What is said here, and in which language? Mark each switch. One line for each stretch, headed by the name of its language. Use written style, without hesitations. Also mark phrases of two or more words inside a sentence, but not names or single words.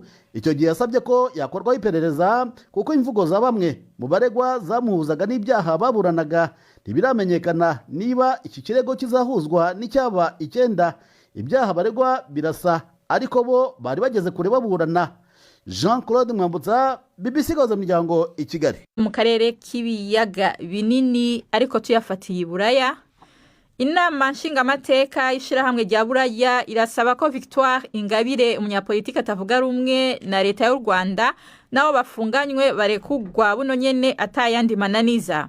Kinyarwanda: Icyo gihe yasabye ko yakorwaho iperereza kuko imvugo za bamwe mu baregwa zamuhuzaga n'ibyaha baburanaga. Ntibiramenyekana niba iki kirego kizahuzwa n'icyaba 9. Ibyaha baregwa birasa ariko bo bari bageze kure baburana. Jean Claude Mwambutsa, BBC Gahuza Miryango, i Kigali.
Rundi: Mu karere k'ibiyaga binini ariko tuyafatiye Buraya, inama nshingamateka y'ishirahamwe rya Buraya irasaba ko Victoire Ingabire, umunyapolitiki atavuga rumwe na leta y'u Rwanda, nabo bafunganywe barekugwa buno nyene atayandi mananiza.